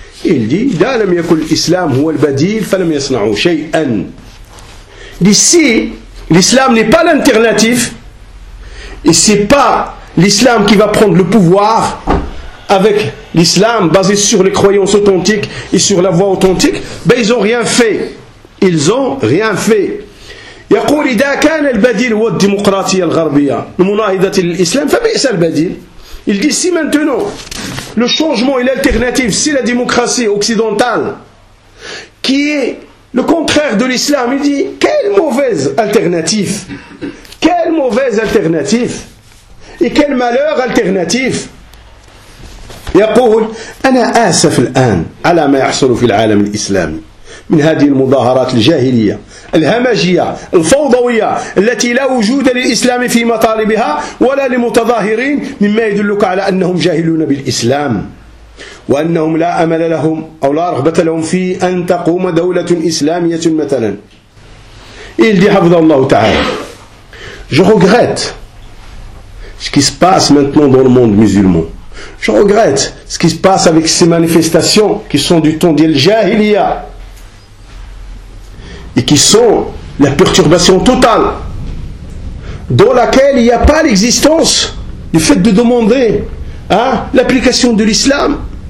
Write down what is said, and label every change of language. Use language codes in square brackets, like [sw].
[fr] Il dit, « [ar] D'alam yakul l'islam huwa al-badil, falam yasna'u shay'an. [fr] » D'ici, l'islam n'est pas l'alternatif, et ce n'est pas l'islam qui va prendre le pouvoir avec l'islam basé sur les croyances authentiques et sur la voie authentique, ben ils n'ont rien fait. Ils n'ont rien fait. [ar] يقول إذا كان البديل هو الديمقراطية الغربية المناهضة للإسلام فبئس البديل. [fr] Il dit si maintenant le changement et l'alternative c'est la démocratie occidentale qui est le contraire de l'islam, il dit quelle mauvaise alternative, quelle mauvaise alternative et quel malheur alternatif. [ar] يقول أنا آسف الآن على ما يحصل في العالم الإسلامي من هذه المظاهرات الجاهلية الهمجية الفوضوية التي لا وجود للإسلام في مطالبها ولا لمتظاهرين مما يدلك على أنهم جاهلون بالإسلام وأنهم لا أمل لهم أو لا رغبة لهم في أن تقوم دولة إسلامية مثلا. [fr] Il dit [ar] حفظ الله تعالى, [fr] je regrette ce qui se passe maintenant dans le monde musulman. Je regrette ce qui se passe avec ces manifestations qui sont du temps de jahiliya et qui sont la perturbation totale dans laquelle il n'y a pas l'existence du fait de demander l'application de l'islam.